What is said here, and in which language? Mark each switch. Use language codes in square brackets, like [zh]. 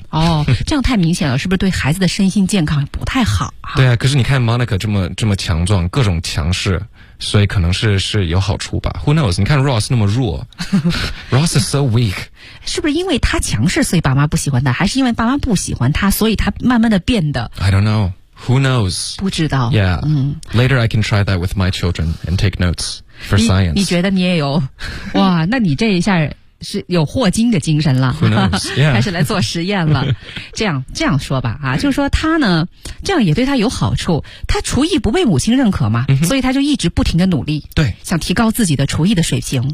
[zh] 哦，这样太明显了，是不是对孩子的身心健康不太好啊？对啊，可是你看 Monica 这么强壮，各种强势，所以可能是有好处吧。 Who knows? 你看 Ross 那么弱。 Ross is so weak. 是不是因为他强势所以爸妈不喜欢他，还是因为爸妈不喜欢他所以他慢慢的变的？ [en] I don't know. Who knows? [zh] 不知道。 [en] Yeah.、嗯、Later I can try that with my children and take notes for science. [zh] 你觉得你也有？哇，那你这一下是有霍金的精神了、 [en] yeah. [zh] 开始来做实验了。这样说吧啊，就是说他呢这样也对他有好处，他厨艺不被母亲认可嘛、 mm-hmm. 所以他就一直不停的努力，对，想提高自己的厨艺的水平。